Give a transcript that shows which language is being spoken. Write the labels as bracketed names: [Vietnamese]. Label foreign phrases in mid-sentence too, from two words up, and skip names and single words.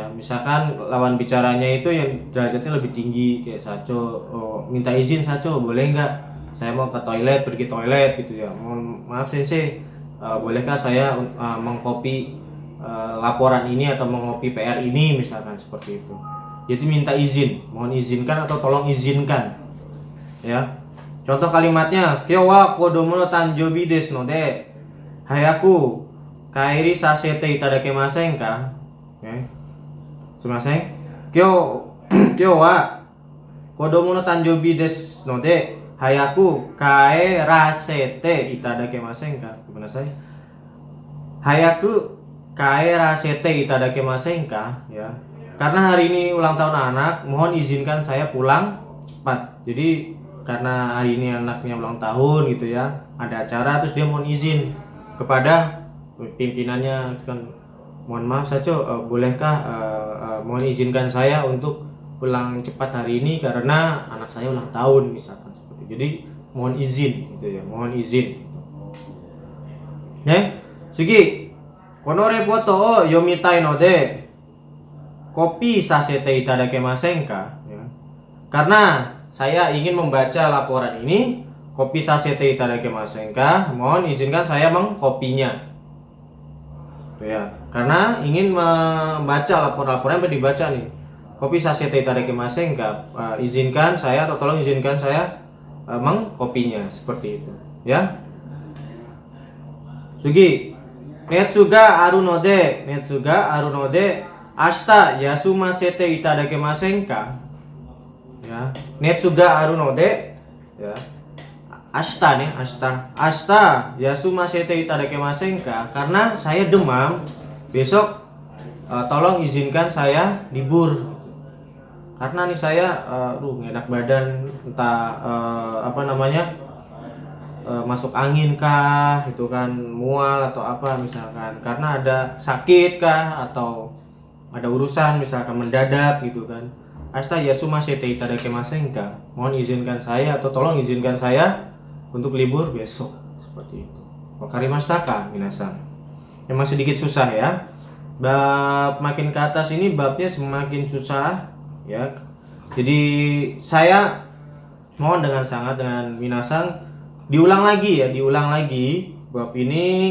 [Indonesian] Misalkan lawan bicaranya itu yang derajatnya lebih tinggi, kayak Saco, minta izin Saco, boleh nggak saya mau ke toilet, pergi toilet gitu ya. Maaf sensei, bolehkah saya mengcopy laporan ini atau mengopi PR ini, misalkan seperti itu. Jadi minta izin, mohon izinkan atau tolong izinkan ya. Contoh kalimatnya, [Japanese] 今日は子供の誕生日なので早く帰りさせていただけませんか. Oke. すみません。今日は子供の誕生日なので早く帰らせていただけませんか. [Indonesian] Gimana saya? [Japanese] 早く帰らせていただけませんか ya. [Indonesian] Karena hari ini ulang tahun anak, mohon izinkan saya pulang cepat. Jadi karena hari ini anaknya ulang tahun gitu ya, ada acara, terus dia mohon izin kepada pimpinannya kan, mohon maaf Saco, bolehkah mohon izinkan saya untuk pulang cepat hari ini karena anak saya ulang tahun, misalkan seperti itu. Jadi mohon izin gitu ya, mohon izin. [Japanese] Sugi, このレポートを読みたいのでコピーさせていただけませんか ya. [Indonesian] Karena saya ingin membaca laporan ini, [Japanese] コピーさせていただけませんか, [Indonesian] mohon izinkan saya mengkopinya. Ya, karena ingin membaca laporan-laporan yang dibaca nih. [Japanese] コピーさせていただけませんか, [Indonesian] izinkan saya atau tolong izinkan saya mengkopinya, seperti itu, ya. [Japanese] Sugi, 熱があるので明日休ませていただけませんか. Ya, 熱があるので ya. Ashita nih, 明日休ませていただけませんか, [Indonesian] karena saya demam, besok tolong izinkan saya libur. Karena nih saya enak badan, entah masuk angin kah, itu kan mual atau apa misalkan, karena ada sakit kah atau ada urusan misalkan mendadak gitu kan. [Japanese] 明日休ませていただけませんか, [Indonesian] mohon izinkan saya atau tolong izinkan saya untuk libur besok, seperti itu. [Japanese] 分かりましたかみなさん? [Indonesian] Memang sedikit susah ya. Bab makin ke atas ini babnya semakin susah ya. Jadi saya mohon dengan sangat dengan minasan diulang lagi bab ini.